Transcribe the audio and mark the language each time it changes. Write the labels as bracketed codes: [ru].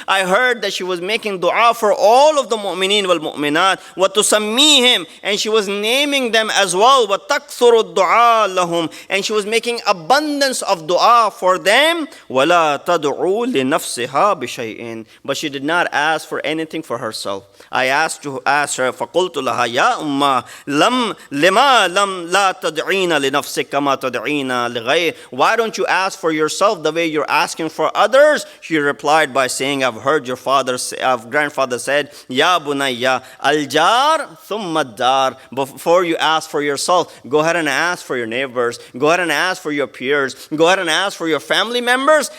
[en] I heard that she was making dua for all of the mu'mineen wal mu'minat. [ar] وَتُسَمِّيهِمْ, [en] and she was naming them as well. [ar] وَتَكْثُرُ الدُّعَاء لَهُمْ, [en] and she was making abundance of dua for them. [ar] وَلَا تَدْعُو لِنَفْسِهَا بِشَيْءٍ, [en] but she did not ask for anything for herself. I asked her, [ar] فَقُلْتُ لَهَا يَا أُمَّا لِمَا لَا تَدْعِينَ لِنَفْسِكَ كَمَا تَدْعِينَ لِغَيْرِ. [en] Why don't you ask for yourself the way you're asking for others? She replied by saying, I've heard your grandfather said, [ar] Ya bunayya, al-jar thumma ad-dar. [en] Before you ask for yourself, go ahead and ask for your neighbors. Go ahead and ask for your peers. Go ahead and ask for your family members.